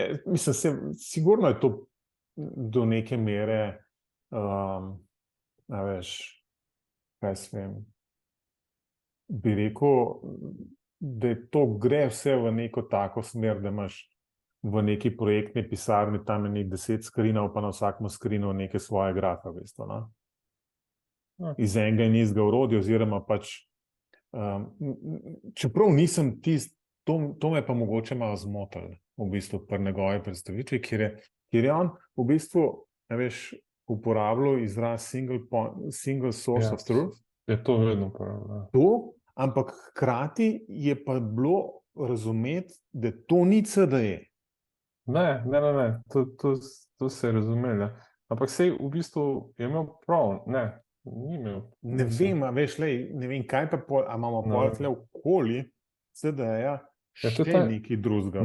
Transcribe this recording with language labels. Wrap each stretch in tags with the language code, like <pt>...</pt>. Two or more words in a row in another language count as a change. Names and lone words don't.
<sl>Mislim, sigurno je to do neke mere, veš, kaj svem, bi rekel, da to gre vse v neko tako smer, da imaš v neki projektni pisarni tam je 10 skrinov, pa na vsakem skrinu neke svoje grafe, v bistvu, no? iz enega in istega orodja, oziroma pač, čeprav nisem to me pa mogoče malo zmotilo, v bistvu pri njegovi predstavitvi, kjer je on v bistvu, veš, uporabljal izraz</sl> <en>single source of truth.</en> <sl>Je to vedno uporabljal. To, ampak hkrati je pa bilo razumeti, da to ni CDE. Ne, to se je razumelo. Ampak sej v bistvu je imel prav, ni imel. Ne vem, a veš, ne vem, kaj pa a imamo pol tle okoli CDE-ja še nekaj drugega.</sl>